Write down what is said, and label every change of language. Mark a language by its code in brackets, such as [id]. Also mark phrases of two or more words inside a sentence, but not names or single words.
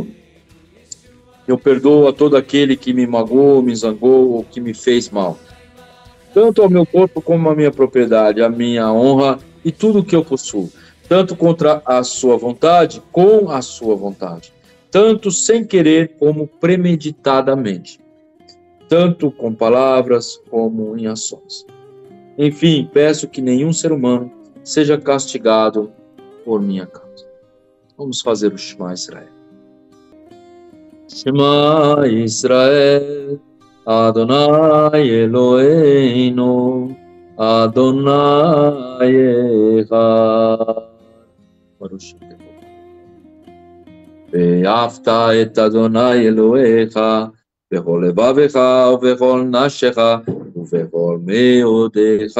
[pt] Eu perdoo a todo aquele que me magoou, me zangou ou que me fez mal, tanto ao meu corpo como à minha propriedade, à minha honra e tudo o que eu possuo, tanto contra a sua vontade, com a sua vontade, tanto sem querer como premeditadamente, tanto com palavras como em ações. Enfim, peço que nenhum ser humano seja castigado por minha causa. Vamos fazer o Shema Israel. [he] שמע ישראל, אדוני אלוהינו, אדוני אחד. ברוך שם. ואהבת את אדוני אלוהיך בכל לבבך ובכל נפשך ובכל מאודיך,